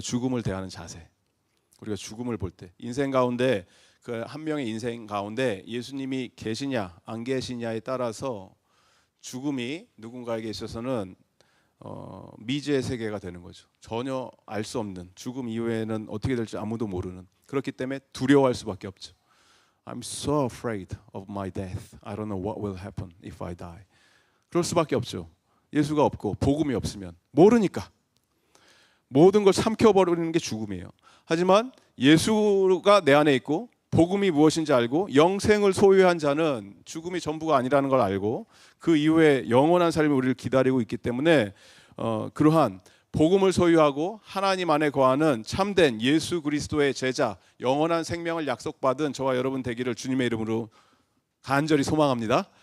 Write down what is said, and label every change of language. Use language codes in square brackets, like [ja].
[ko] 죽음을 대하는 자세. 우리가 죽음을 볼 때 인생 가운데 그 한 명의 인생 가운데 예수님이 계시냐 안 계시냐에 따라서 죽음이 누군가에게 있어서는 미지의 세계가 되는 거죠. 전혀 알 수 없는 죽음 이후에는 어떻게 될지 아무도 모르는 그렇기 때문에 두려워할 수밖에 없죠. [en] I'm so afraid of my death. I don't know what will happen if I die. [ko] 그럴 수밖에 없죠. 예수가 없고 복음이 없으면 모르니까. 모든 걸 삼켜버리는 게 죽음이에요. 하지만 예수가 내 안에 있고 복음이 무엇인지 알고 영생을 소유한 자는 죽음이 전부가 아니라는 걸 알고 그 이후에 영원한 삶이 우리를 기다리고 있기 때문에 그러한 복음을 소유하고 하나님 안에 거하는 참된 예수 그리스도의 제자, 영원한 생명을 약속받은 저와 여러분 되기를 주님의 이름으로 간절히 소망합니다.